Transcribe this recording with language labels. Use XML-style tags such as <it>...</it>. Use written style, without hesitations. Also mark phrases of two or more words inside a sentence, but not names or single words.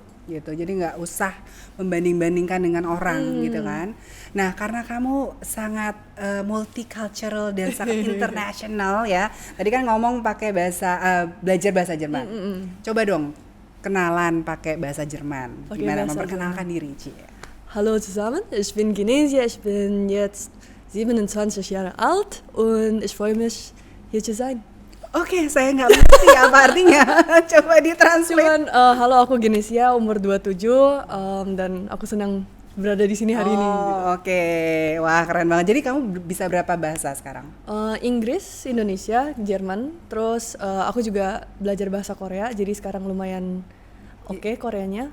<id>Gitu, jadi nggak usah membanding-bandingkan dengan orang gitu kan. Nah karena kamu sangat multicultural dan sangat international ya. Tadi kan ngomong pakai belajar bahasa Jerman. Coba dong kenalan pakai bahasa Jerman. Gimana memperkenalkan diri, Ci?</id> <de>Hallo zusammen, ich bin Genesia, ich bin jetzt 27 Jahre alt und ich freue mich hier zu sein.</de> <id>Oke, saya nggak ngerti apa artinya. Coba ditranslate. Halo, aku Genesia, umur 27, dan aku senang berada di sini hari ini. Oke. Wah, keren banget. Jadi kamu bisa berapa bahasa sekarang? Inggris, Indonesia, Jerman. Terus aku juga belajar bahasa Korea, jadi sekarang lumayan oke Koreanya.</id>